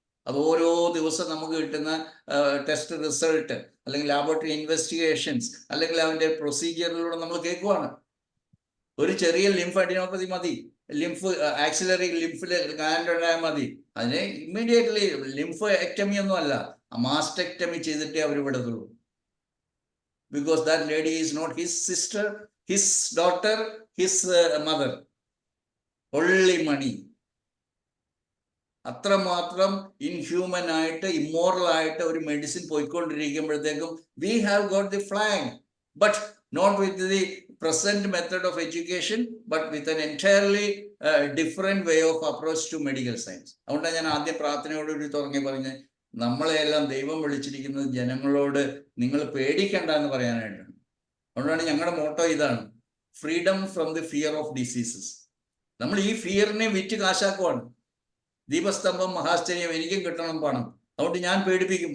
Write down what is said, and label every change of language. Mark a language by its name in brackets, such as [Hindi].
[Malayalam] അത് ഓരോ ദിവസം നമുക്ക് കിട്ടുന്ന ടെസ്റ്റ് റിസൾട്ട്, അല്ലെങ്കിൽ ലാബോറട്ടറി ഇൻവെസ്റ്റിഗേഷൻസ്, അല്ലെങ്കിൽ അവൻ്റെ പ്രൊസീജിയറിലൂടെ നമ്മൾ കേൾക്കുവാണ്. ഒരു ചെറിയ ലിംഫ് അഡിനോപ്പതി മതി, ലിംഫ് ആക്സിലറി ലിംഫിൽ ഗാൻഡായ മതി, അതിനെ ഇമ്മീഡിയറ്റ്ലി ലിംഫ് എക്ടമി ഒന്നും അല്ല, മാസ്റ്റെക്ടമി ചെയ്തിട്ടേ അവർ വിടത്തുള്ളൂ. [English] Because that lady is not his sister, his daughter, his mother. Only money. [Malayalam] അത്രമാത്രം ഇൻഹ്യൂമൻ ആയിട്ട്, ഇമ്മോറൽ ആയിട്ട് ഒരു medicine പോയിക്കൊണ്ടിരിക്കുമ്പോഴത്തേക്കും [English] we have got the flag, but not with the present method of education, but with an entirely different way of approach to medical science. [Malayalam] അതുകൊണ്ടാണ് ഞാൻ ആദ്യം പ്രാർത്ഥനയോടുകൂടി തുടങ്ങി പറഞ്ഞ്, നമ്മളെല്ലാം ദൈവം വിളിച്ചിരിക്കുന്നത് ജനങ്ങളോട് നിങ്ങൾ പേടിക്കണ്ട എന്ന് പറയാനായിട്ടാണ്. അതുകൊണ്ടാണ് ഞങ്ങളുടെ മോട്ടോ ഇതാണ്, [English] Freedom from the fear of diseases. [Malayalam] നമ്മൾ ഈ ഫിയറിനെ വിറ്റ് കാശാക്കുവാണ്. ദീപസ്തംഭം മഹാശ്ചര്യം, എനിക്കും കിട്ടണം പണം, അതുകൊണ്ട് ഞാൻ പേടിപ്പിക്കും.